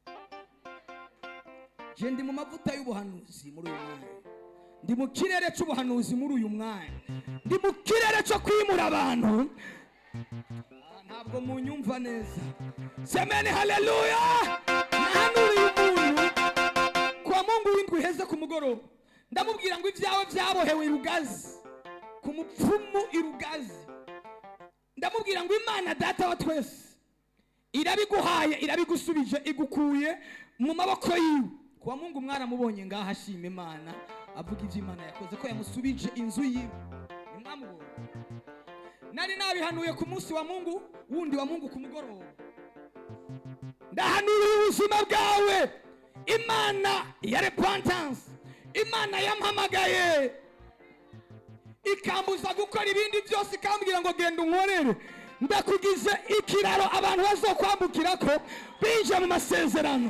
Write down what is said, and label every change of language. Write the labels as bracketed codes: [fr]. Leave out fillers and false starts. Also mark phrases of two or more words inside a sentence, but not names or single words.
[rn] Je ndi mu mavuta y'ubuhanuzi muri uyu mwanya, ndi mu kirere cy'ubuhanuzi muri uyu mwanya, ndi mu kirere cyo kwimura abantu. Ntabwo munyumva neza. Semeni haleluya. Nahanuriye umuntu kwa Mungu w'indwi heze ku mugoroba, ndamubwira ngo ibyawe byabohewe irugazi ku mupfumu irugazi. Ndamubwira ngo Imana data wa twese irabiguhaye, irabigusubije, igukuye mu maboko yiwe. Kwa Mungu mwaramubonye ngaha ashima Imana, avuga ivyo Imana yakoze ko yamusubije inzu yiwe. Nimwamubonye. Nari nabihanuye ku munsi wa Mungu wundi wa Mungu ku mugoroba. Ndahanuye ubuzima bwawe. Imana ya repentance, Imana yampamagaye ikambuza gukora ibindi byose, ikambwira ngo genda unkorere. Ndakugize ikiraro abantu bazokwambukirako binje mu masezerano.